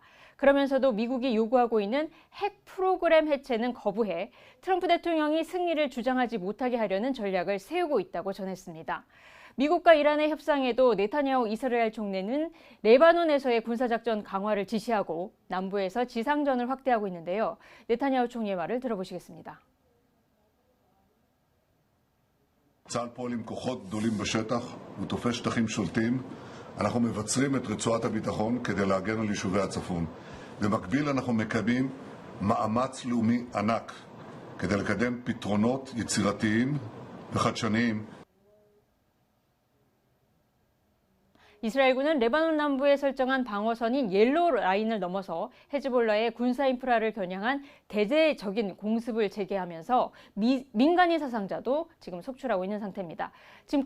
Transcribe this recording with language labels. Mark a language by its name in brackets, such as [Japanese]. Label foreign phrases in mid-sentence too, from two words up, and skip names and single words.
[Korean] 그러면서도 미국이 요구하고 있는 핵 프로그램 해체는 거부해 트럼프 대통령이 승리를 주장하지 못하게 하려는 전략을 세우고 있다고 전했습니다. 미국과 이란의 협상에도 네타냐후 이스라엘 총리는 레바논에서의 군사작전 강화를 지시하고 남부에서 지상전을 확대하고 있는데요. 네타냐후 총리의 말을 들어보시겠습니다. [Hebrew] צה"ל פועל עם כוחות גדולים בשטח ותופס שטחים שולטים. אנחנו מבצרים את רצועת הביטחון כדי להגן על יישובי הצפון. במקביל אנחנו מקיימים מאמץ לאומי ענק כדי לקדם פתרונות יצירתיים וחדשניים. [Korean] 이스라엘군은 레바논 남부에 설정한 방어선인 옐로우 라인을 넘어서 헤즈볼라의 군사 인프라를 겨냥한 대대적인 공습을 재개하면서 민간인 사상자도 지금 속출하고 있는 상태입니다.